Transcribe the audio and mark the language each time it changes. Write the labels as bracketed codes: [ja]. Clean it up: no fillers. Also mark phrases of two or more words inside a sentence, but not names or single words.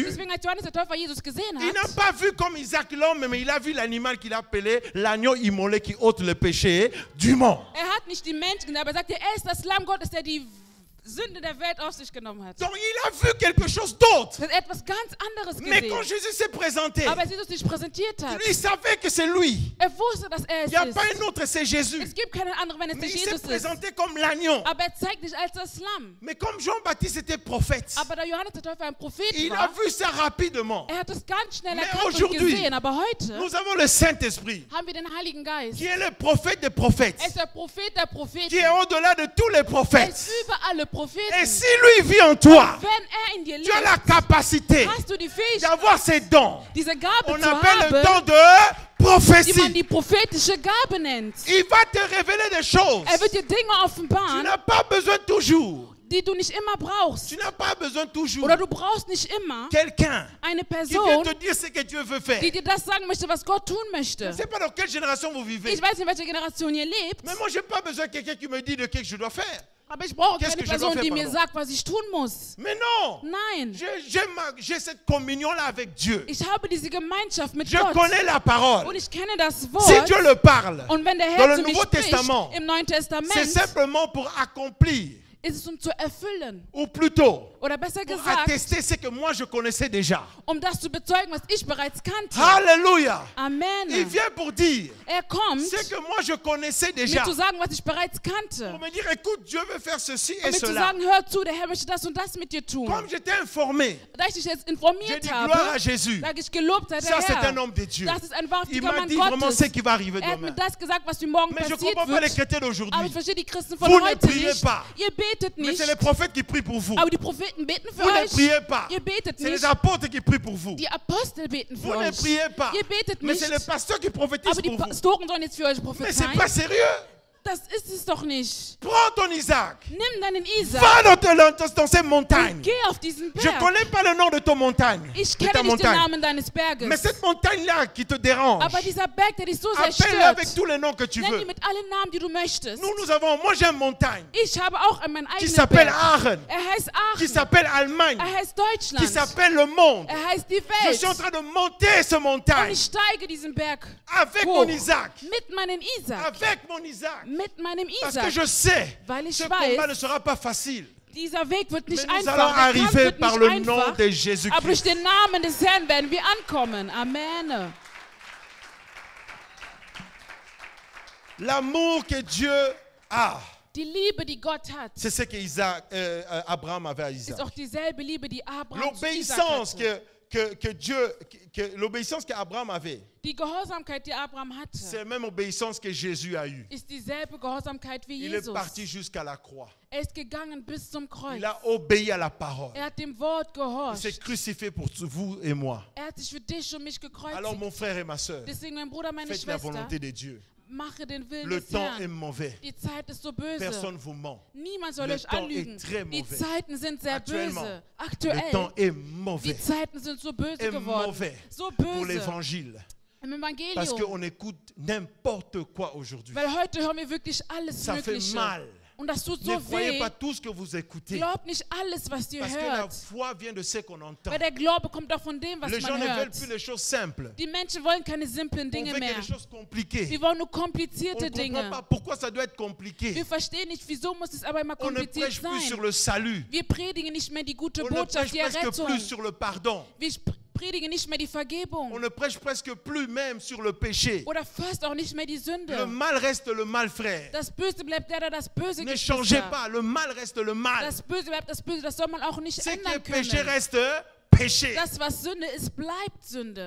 [de] Deswegen, als Johannes der Täufer Jesus gesehen [fr] il n'a [de] hat, [fr] pas vu comme Isaac l'homme, mais il a vu l'animal qu'il appelait l'agneau immolé qui ôte le péché du monde. [de] hat nicht die Menschen gesehen, aber er sagte, er ist das Lamm Gottes, der die Sünde der Welt auf sich genommen hat. [fr] Donc il a vu quelque chose d'autre. [de] Er hat etwas ganz anderes [fr] Mais quand [de] gesehen. [fr] Jésus s'est présenté, [de] Aber als Jesus sich präsentiert hat, [fr] il savait que c'est lui. [de] er wusste, dass er [fr] Il [de] es [fr] n'y a [de] ist. [fr] pas un autre, c'est Jésus. [de] Es gibt keinen anderen, wenn es [fr] Mais [de] nicht [fr] il s'est [de] Jesus ist. [fr] présenté comme l'agneau. [de] Aber er zeigt sich als das Lamm. [fr] Mais comme Jean-Baptiste était prophète, [de] Aber da Johannes der Täufer ein Prophet [fr] il a [de] war, [fr] vu ça rapidement. [de] er hat es ganz schnell [fr] Mais [de] erkannt und [fr] aujourd'hui, [de] gesehen. Aber heute [fr] Nous avons le Saint-Esprit, [de] haben wir den Heiligen Geist. [fr] qui est le prophète des prophètes, [de] Er ist der Prophet der Propheten. [fr] qui est au-delà de tous les [de] Er [fr] prophètes. [de] ist über alle Propheten. [fr] Et si lui vit en toi, [de] Wenn er in dir [fr] tu as la [de] lebt, [fr] capacité [de] hast du die Fähigkeit, [fr] d'avoir ces dons. [de] diese Gabe [fr] On [de] zu [fr] appelle le [de] haben, [fr] don de [de] die man [fr] prophétie. [de] die prophetische Gabe nennt. [fr] Il va te révéler des choses. [de] Er wird dir Dinge [fr] Tu [de] offenbaren, [fr] n'as pas besoin toujours. [de] die du nicht immer brauchst. [fr] Tu n'as pas besoin toujours. [de] Oder du brauchst nicht immer [fr] Quelqu'un [de] eine [fr] qui vient [de] Person, [fr] te dire ce que Dieu veut faire. [de] die dir das sagen möchte, was Gott tun [fr] Je [de] möchte. [fr] ne sais pas dans quelle génération vous vivez. [de] Ich weiß nicht, in welcher Generation ihr lebt, [fr] Mais moi, je n'ai pas besoin de quelqu'un qui me dit de ce que je dois faire. [de] aber ich brauche [fr] Qu'est-ce [de] keine [fr] que je dois [de] Person, [fr] faire, [de] die mir [fr] pardon? [de] sagt, was ich tun muss. [fr] Mais non. [de] Nein, [fr] J'ai cette communion-là avec Dieu. [de] ich habe diese Gemeinschaft mit [fr] Je [de] Gott [fr] connais la [de] und [fr] parole. [de] ich kenne das [fr] Si [de] Wort. [fr] Dieu le parle, [de] Und wenn der [fr] dans [de] Herr [fr] le [de] zu mir [fr] Nouveau [de] spricht [fr] Testament, [de] im Neuen [fr] c'est [de] Testament, [fr] simplement pour accomplir [de] ist es zu erfüllen. [fr] Ou plutôt, [de] Oder besser [fr] pour [de] gesagt, [fr] attester ce que moi je connaissais déjà. [de] das zu bezeugen, was ich bereits kannte. [fr] Alléluia. Il [de] Amen. [fr] vient pour dire [de] Kommt, [fr] ce que moi je connaissais [de] mir [fr] déjà. [de] zu sagen, was ich bereits kannte. [fr] Pour me dire, écoute, Dieu veut faire ceci [de] Und [fr] et [de] mir zu [fr] cela. [de] sagen, hör zu, der Herr möchte das und das mit dir tun. [fr] Comme j'étais informé, [de] Da ich dich jetzt [fr] j'ai [de] informiert [fr] dit gloire à [de] habe, [fr] Jésus. [de] sage ich, gelobt sei der [fr] Ça, c'est un [de] Herr. [fr] homme de Dieu. [de] Das ist ein [fr] Il [de] wahrhaftiger [fr] m'a [de] Mann [fr] dit vraiment [de] Gottes. [fr] ce qui va arriver [de] Er hat mir [fr] demain. [de] das gesagt, was mir morgen [fr] Mais je ne [de] passiert [fr] comprends pas les [de] wird. [fr] chrétiens [de] Aber [fr] d'aujourd'hui. [de] ich verstehe die Christen [fr] Vous [de] von [fr] ne [de] heute [fr] priez [de] nicht. [fr] pas. [de] Ihr betet [fr] Mais [de] nicht. [fr] c'est les prophètes qui prient pour vous. [de] Aber die Propheten beten für [fr] Vous ne [de] euch. [fr] priez pas. [de] Ihr betet [fr] C'est les [de] nicht. [fr] apôtres qui prient pour vous. [de] Die Apostel beten für [fr] Vous ne [de] euch. [fr] priez pas. [de] Ihr betet [fr] Mais [de] nicht. [fr] c'est les pasteurs qui prophétisent [de] Aber die [fr] pour vous. [de] Pastoren sollen jetzt für euch [fr] Mais c'est [de] prophezeien. [fr] pas sérieux. [de] Das ist es doch nicht. [fr] Prends ton Isaac. [de] Nimm deinen Isaac [fr] Va dans ces montagnes. [de] und geh auf diesen [fr] Je ne [de] Berg. [fr] connais pas le nom de ton montagne. [de] Ich [fr] De ta [de] kenne nicht den [fr] montagne. [de] Namen deines Berges. [fr] Mais cette montagne-là qui te dérange, [de] Aber dieser Berg, der dich so sehr [fr] appelle-le avec [de] stört, [fr] tous les noms que tu [de] nenn [fr] veux. [de] ihn mit allen Namen, die du möchtest. [fr] Moi j'ai une montagne [de] Ich habe auch meinen [fr] qui [de] eigenen [fr] s'appelle [de] Berg. [fr] Aachen, [de] Er heißt [fr] qui [de] Aachen. [fr] s'appelle Allemagne, [de] Er heißt [fr] qui [de] Deutschland. [fr] s'appelle le monde. [de] Er heißt die [fr] Je suis en [de] Welt. [fr] train de monter cette [de] Und [fr] montagne [de] ich steige diesen Berg [fr] avec [de] hoch. [fr] mon Isaac. [de] Mit meinem Isaac. [fr] Avec mon Isaac. [de] Mit meinem [fr] Parce que [de] Isaac. [fr] je sais, [de] Weil ich [fr] ce combat ne [de] weiß, [fr] sera pas facile. [de] dieser Weg wird [fr] Mais [de] nicht [fr] nous [de] einfach. [fr] allons [de] Der Kampf [fr] arriver [de] wird [fr] par [de] nicht [fr] le nom [de] einfach. [fr] de [de] Aber durch [fr] Jésus-Christ. [de] den Namen des Herrn werden wir ankommen. Amen. [fr] L'amour que Dieu a, [de] Die Liebe, die Gott hat, [fr] c'est ce que Abraham avait à [de] ist [fr] Isaac. [de] auch dieselbe Liebe, die Abraham zu Isaac [fr] L'obéissance [de] hatte. [fr] l'obéissance qu'Abraham avait, [de] Die Gehorsamkeit, die Abraham hatte, [fr] c'est la même obéissance que Jésus a eue. [de] ist dieselbe Gehorsamkeit wie [fr] Il est [de] Jesus. [fr] parti jusqu'à la croix. [de] Er ist gegangen bis zum Kreuz. [fr] Il a obéi à la parole. [de] Er hat dem Wort [fr] Il s'est [de] gehorcht. [fr] crucifié pour vous et moi. [de] Er hat sich für dich und mich [fr] Alors [de] gekreuzigt. [fr] mon frère et ma soeur, [de] Deswegen, mein Bruder, meine [fr] faites la [de] Schwester, [fr] volonté de Dieu. [de] mache den Willen [fr] Le [de] des [fr] temps est [de] Herrn. [fr] mauvais. [de] Die Zeit ist so böse. [fr] Personne ne vous ment. [de] Niemand soll [fr] Le [de] euch [fr] temps [de] anlügen. [fr] est très [de] Die [fr] mauvais. [de] Zeiten sind sehr [fr] Actuellement, [de] böse. [fr] Le [de] Aktuell. [fr] temps est [de] Die [fr] mauvais. [de] Zeiten sind so böse [fr] Est [de] geworden. [fr] mauvais [de] So [fr] pour [de] böse. [fr] l'évangile. [de] Im [fr] Parce [de] Evangelium. [fr] qu'on écoute n'importe quoi aujourd'hui. [de] Weil heute hören wir wirklich alles [fr] Ça fait [de] Mögliche. [fr] mal. [de] Und das tut [fr] Ne [de] so [fr] croyez [de] weh. [fr] pas tout ce que vous écoutez. [de] Glaubt nicht alles, was ihr [fr] Parce que la [de] hört. [fr] foi vient de ce qu'on entend. [de] Weil der Glaube kommt auch von dem, was [fr] Les gens [de] man [fr] ne veulent [de] hört. [fr] plus les choses simples. [de] Die Menschen wollen keine simplen [fr] On [de] Dinge [fr] veut que [de] mehr. [fr] les choses compliquées. [de] Wir wollen nur [fr] On [de] komplizierte [fr] ne comprend [de] Dinge. [fr] pas pourquoi ça doit être compliqué. [de] Wir verstehen nicht, wieso muss es aber immer [fr] On ne [de] kompliziert [fr] prêche plus sur [de] sein. [fr] le salut. [de] Wir predigen nicht mehr die gute [fr] On ne [de] Botschaft, [fr] prêche [de] die [fr] presque [de] Errettung. [fr] plus sur le pardon. [de] Wir predigen nicht mehr die [fr] On [de] Vergebung. [fr] ne prêche presque plus même sur le péché. [de] Oder fast auch nicht mehr die [fr] Le [de] Sünde. [fr] mal reste le mal, frère. [de] Das Böse bleibt der das Böse [fr] Ne changez [de] Geschwister. [fr] pas, le mal reste le mal. [de] Das Böse bleibt das Böse, das soll man auch nicht [fr] Ce qui est [de] ändern [fr] péché [de] können. [fr] reste péché. [de] Das, was Sünde ist, bleibt Sünde.